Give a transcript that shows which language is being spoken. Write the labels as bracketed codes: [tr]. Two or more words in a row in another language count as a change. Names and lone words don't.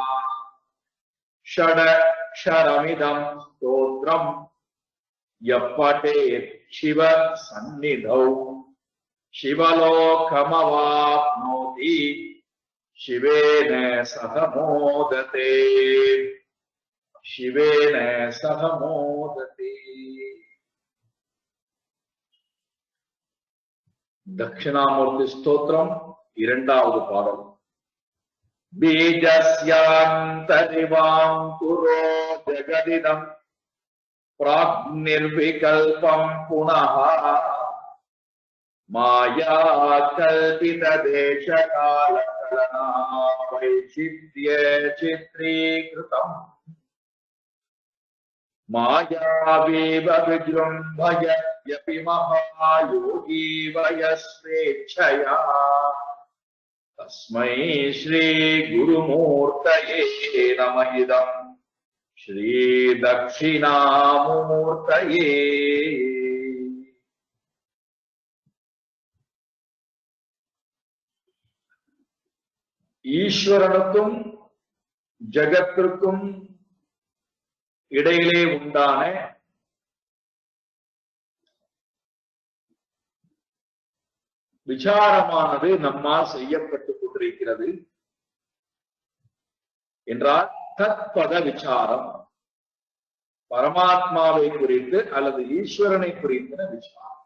[sa] षडक्षरमिदं स्तोत्रं यः पठेत् शिव सन्निधौ शिवलोकमवाप्नोति शिवेन सह मोदते शिवेन सह मोदते। [ta] दक्षिणामूर्ति स्तोत्रम இரண்டாவது பாடல்। [sa] बीजस्यान्तरिवाङ्कुरो जगदिदं प्राग्निर्विकल्पं पुनः माया कल्पित देश काल कलना वैचित्र्य चित्रीकृतम् मायावीव विजृम्भयत्यपि महायोगी वयस्वेच्छया तस्मै श्री गुरुमूर्तये नमः। इदं श्री दक्षिणामूर्तये। [ta] ஈஸ்வரனுக்கும் ஜகத்திற்கும் இடையிலே உண்டான விசாரமானது நம்மால் செய்யப்பட்டுக் கொண்டிருக்கிறது என்றால் தத்பத விசாரம், பரமாத்மாவை குறித்து அல்லது ஈஸ்வரனை குறித்த விசாரம்.